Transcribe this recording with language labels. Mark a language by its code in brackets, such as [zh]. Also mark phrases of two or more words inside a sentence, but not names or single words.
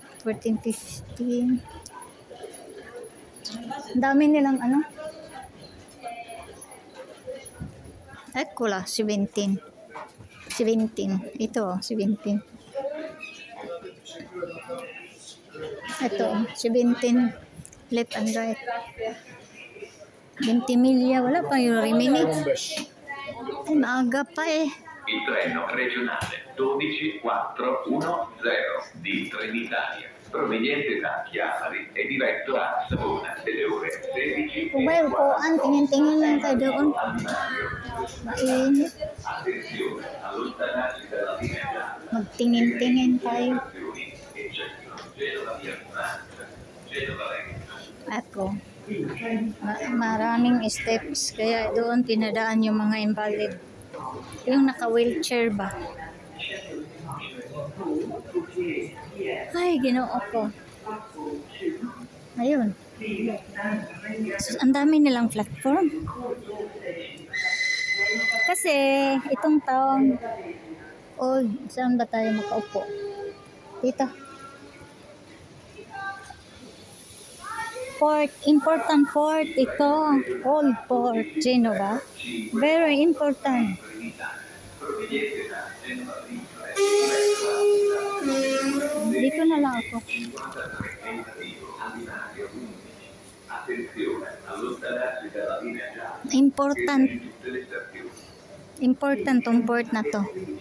[tl] 14, 15. Ang dami nilang ano. Kula, 17. 17. Ito, 17. Ito, 17. [en] Left and right. 20 milya. [tl] Wala pa yung remini. Ay, maaga pa eh. [it] Il treno regionale 12410 di Trenitalia, proveniente da Chiavari e diretto a Savona delle ore 16. [tl] Kung ba yung kuan, tingin-tingin lang tayo doon. Mainit. [it] Attenzione, allontanarsi dalla linea [tl] Magtingin-tingin tayo. Genova via Monza, Genova Reggio. Ako. Maraming steps. Kaya doon pinadaan yung mga invalid. Yung naka-wheelchair ba? [ceb] Ay, ginoo ko. [tl] Ayun. So, ang dami nilang platform. Kasi, itong taong old, saan ba tayo makaupo? Dito. [en] Port, important port ito. Old Port, Genova. Very important. [tl] Dito na lang ako. Important. Important tong port na to.